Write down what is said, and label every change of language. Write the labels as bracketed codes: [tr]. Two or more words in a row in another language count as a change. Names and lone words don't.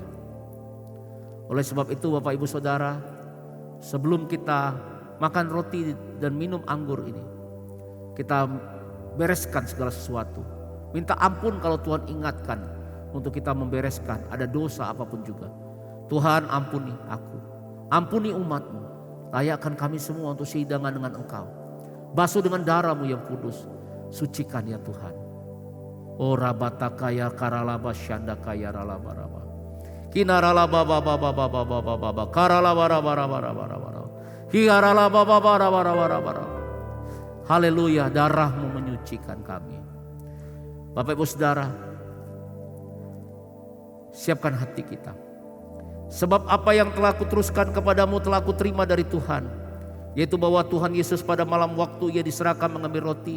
[id] Oleh sebab itu Bapak Ibu Saudara, sebelum kita makan roti dan minum anggur ini, kita bereskan segala sesuatu. Minta ampun kalau Tuhan ingatkan untuk kita membereskan ada dosa apapun juga. Tuhan ampuni aku, ampuni umat-Mu, layakkan kami semua untuk sehidangan dengan Engkau. Basuh dengan darah-Mu yang kudus, sucikan ya Tuhan. Oh rabatakaya karalaba syandakaya ralabaraba. Kinaralaba baba baba baba baba karalaba raba raba raba raba. Hiaralaba baba raba raba raba raba. Haleluya, darah-Mu menyucikan kami. Bapak Ibu Saudara, siapkan hati kita. Sebab apa yang telah kuteruskan kepadamu telah kuterima dari Tuhan. Yaitu bahwa Tuhan Yesus pada malam waktu Ia diserahkan mengambil roti.